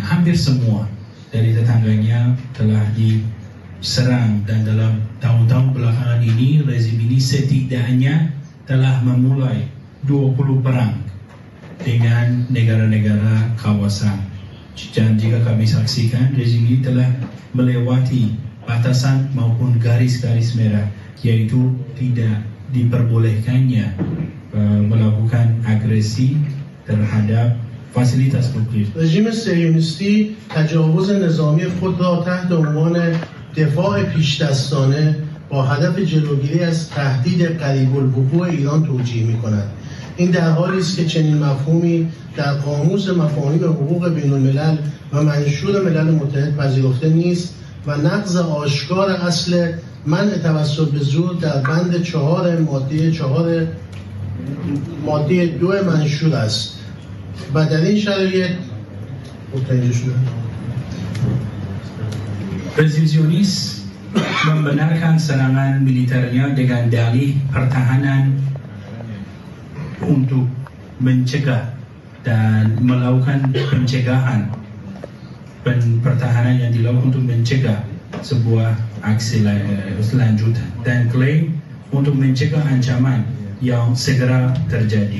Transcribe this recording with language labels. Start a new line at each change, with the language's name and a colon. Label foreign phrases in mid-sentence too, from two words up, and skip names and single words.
Indonesian: Hampir semua dari tetangganya telah diserang, dan dalam tahun-tahun belakangan ini rezim ini setidaknya telah memulai 20 perang dengan negara-negara kawasan. Dan jika kami saksikan, rezim ini telah melewati batasan maupun garis-garis merah, yaitu tidak diperbolehkannya melakukan agresi terhadap fasilitas nuklir.
Persian: رژیم صهیونیستی تجاوز نظامی خود را تحت عنوان دفاع پیشدستانه با هدف جلوگیری از تهدید قریب الوقوع ایران توجیه می‌کند. این در حالی است که چنین مفهومی در قاموس مفاهیم حقوق بین الملل و منشور ملل متحد پذیرفته نیست و نقض آشکار اصل منع توسل به زور در بند 4 ماده 2 منشور است و در این شرایط
Indonesian: Rezim Zionis membenarkan serangan militernya dengan dalih pertahanan untuk mencegah dan melakukan pencegahan, pertahanan yang dilakukan untuk mencegah sebuah aksi lanjutan, dan klaim untuk mencegah ancaman yang segera terjadi.